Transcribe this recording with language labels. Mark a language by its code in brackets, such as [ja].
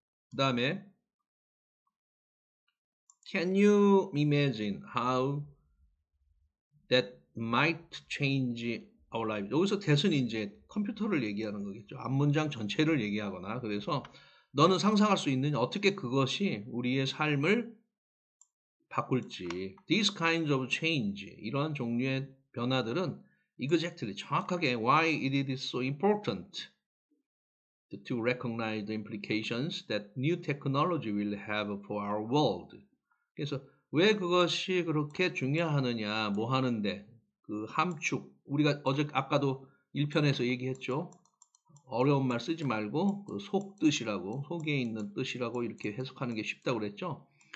[en] 그 다음에 Can you imagine how that might change our lives? [ko] 여기서 that은 이제 컴퓨터를 얘기하는 거겠죠. 앞문장 전체를 얘기하거나 그래서 너는 상상할 수 있느냐 어떻게 그것이 우리의 삶을 바꿀지. [en] These kinds of change 이러한 종류의 변화들은 exactly 정확하게 why it is so important to recognize the implications that new technology will have for our world. [ko] 그래서 왜 그것이 그렇게 중요하느냐, 뭐 하는데, 그 함축, 우리가 아까도 1편에서 얘기했죠. 어려운 말 쓰지 말고, 그 속뜻이라고, 속에 있는 뜻이라고 이렇게 해석하는 게 쉽다고 그랬죠.